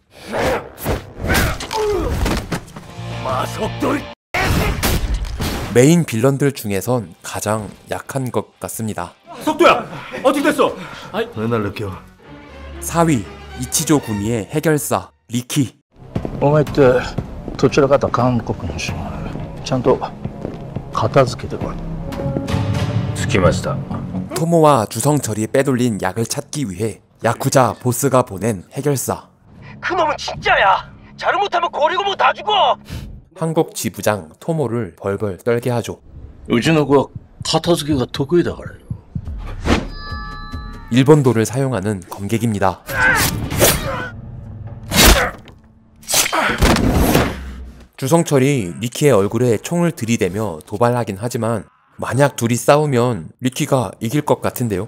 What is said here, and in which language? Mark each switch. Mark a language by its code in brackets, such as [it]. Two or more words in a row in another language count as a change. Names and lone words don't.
[ko] 마석도 메인 빌런들 중에선 가장 약한 것 같습니다. 석도야, 어떻게 됐어? 왜 날 느껴? 4위 이치조 구미의 해결사 리키. [ja] お前ってどちらかと韓国の島ちゃんと片付けてこい。着きました。 [ko] 토모와 주성철이 빼돌린 약을 찾기 위해 야쿠자 보스가 보낸 해결사. 그놈은 진짜야. 잘못하면 고리고무 다 죽어. 한국 지부장 토모를 벌벌 떨게 하죠. [ja] うちの子は片付けが得意だからよ。 [ko] 일본도를 사용하는 검객입니다. 주성철이 리키의 얼굴에 총을 들이대며 도발하긴 하지만 만약 둘이 싸우면 리키가 이길 것 같은데요.